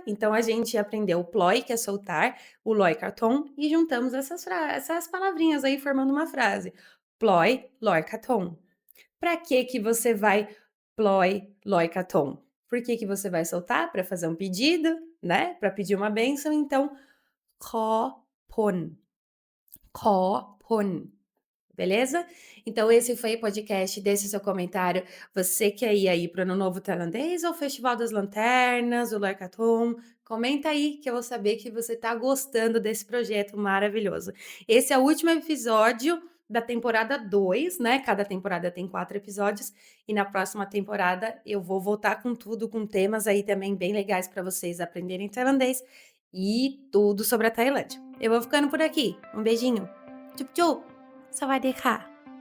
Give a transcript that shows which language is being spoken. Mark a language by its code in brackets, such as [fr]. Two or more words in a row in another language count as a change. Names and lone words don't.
[pt] Então a gente aprendeu o "ploy", que é soltar, o [th] "ลอยกระทง" [pt] e juntamos essas palavrinhas aí formando uma frase. [th] "ปล่อย ลอย กระทง". [pt] Pra que você vai [th] "ปล่อย ลอย กระทง"? [pt] Por que você vai soltar? Para fazer um pedido, né, para pedir uma bênção, então [th] "ขอพร", "ขอพร". [pt] Beleza? Então esse foi o podcast, deixe seu comentário. Você quer ir aí para o Ano Novo Tailandês ou Festival das Lanternas, o Lorcaton? Comenta aí que eu vou saber que você está gostando desse projeto maravilhoso. Esse é o último episódio da temporada 2, né? Cada temporada tem 4 episódios e na próxima temporada eu vou voltar com tudo, com temas aí também bem legais para vocês aprenderem tailandês e tudo sobre a Tailândia. Eu vou ficando por aqui. Um beijinho. Tchup tchup! [th] สวัสดีค่ะ